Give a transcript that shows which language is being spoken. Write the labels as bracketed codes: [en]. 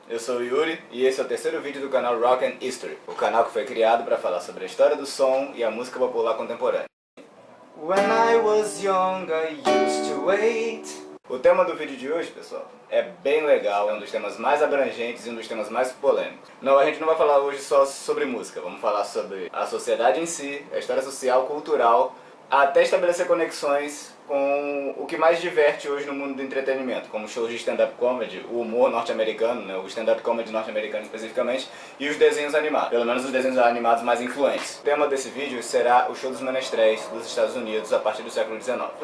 [pt] Eu sou o Yuri e esse é o terceiro vídeo do canal Rock and History, o canal que foi criado para falar sobre a história do som e a música popular contemporânea. [en] When I was young, I used to wait. [pt] O tema do vídeo de hoje, pessoal, é bem legal, é um dos temas mais abrangentes e um dos temas mais polêmicos. Não, a gente não vai falar hoje só sobre música, vamos falar sobre a sociedade em si, a história social, cultural, até estabelecer conexões com o que mais diverte hoje no mundo do entretenimento, como shows de stand-up comedy, o humor norte-americano, né, o stand-up comedy norte-americano especificamente, e os desenhos animados, pelo menos os desenhos animados mais influentes. O tema desse vídeo será o show dos menestréis dos Estados Unidos a partir do século XIX.